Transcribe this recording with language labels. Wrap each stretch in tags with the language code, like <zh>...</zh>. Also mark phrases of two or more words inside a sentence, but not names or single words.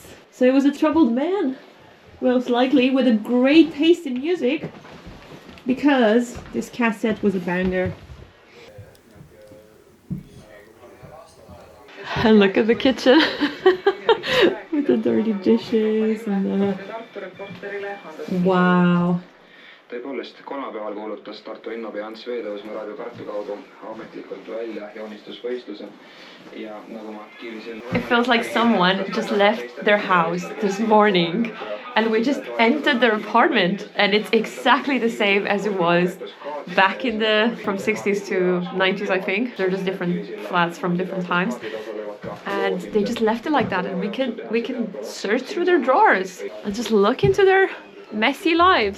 <en>So he was a troubled man, most likely, with a great taste in music because this cassette was a banger. And look at the kitchen with the dirty dishes and the... Wow.</en> <et>Tõepoolest, kolmapäeval kuulutas Tartu linnapea Ants Veetõusmaa raadio Tartu kaudu ametlikult välja joonistusvõistluse ja nagu ma kirjasin...</et> <en>It feels like someone just left their house this morning and we just entered their apartment and it's exactly the same as it was back in from 60s to 90s, I think. They're just different flats from different times. And they just left it like that and we can search through their drawers and just look into their messy lives.</en>